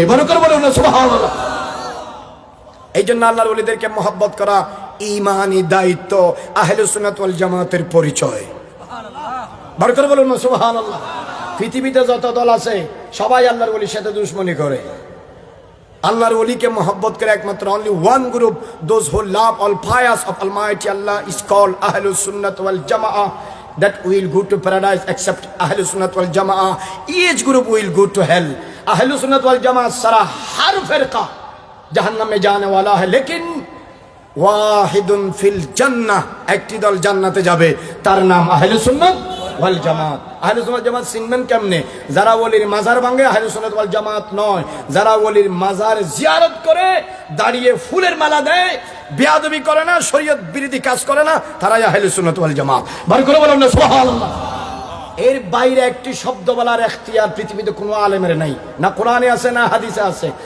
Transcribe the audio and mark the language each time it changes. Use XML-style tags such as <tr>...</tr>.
<bn>বরকত বলুন না সুবহানাল্লাহ। এই জন্য আল্লাহর ওলিদেরকে মোহাব্বত করা ঈমানি দায়িত্ব, আহলে সুন্নাত ওয়াল জামাতের পরিচয়। বরকত বলুন না সুবহানাল্লাহ। পৃথিবীতে যত দল আছে সবাই আল্লাহর ওলির সাথে দুশমনি করে। আল্লাহর ওলিকে মোহাব্বত করে একমাত্র</bn> <en>only one group, those who love all fires of Almighty Allah is called Ahlus Sunnah wal Jama'ah, that will go to paradise except Ahlus Sunnah wal Jama'ah. Each group will go to hell.</en> <bn>Ahlus Sunnah wal Jama'ah</bn> <hi>सारा हर फिरका जहन्नम में जाने वाला है, लेकिन</hi> <bn>वाहिदुन fill जन्नह, একটি দল জান্নাতে যাবে, তার নাম আহলুস সুন্নাত ওয়াল জামাত। আহলুস সুন্নাত জামাত চিনবেন কেমনে? যারা ওলির মাজার ভাঙে আহলুস সুন্নাত ওয়াল জামাত নয়। যারা ওলির মাজার জিয়ারত করে, দাঁড়িয়ে ফুলের মালা দেয়, বেয়াদবি করে না, শরীয়ত বিরোধী কাজ করে না, তারাই আহলুস সুন্নাত ওয়াল জামাত। বার করে বলুন না সুবহানাল্লাহ। এর বাইরে একটি শব্দ বলার এখতিয়ার পৃথিবীতে কোনো আলেমের নাই, না কোরআনে আছে না হাদিসে আছে।</bn>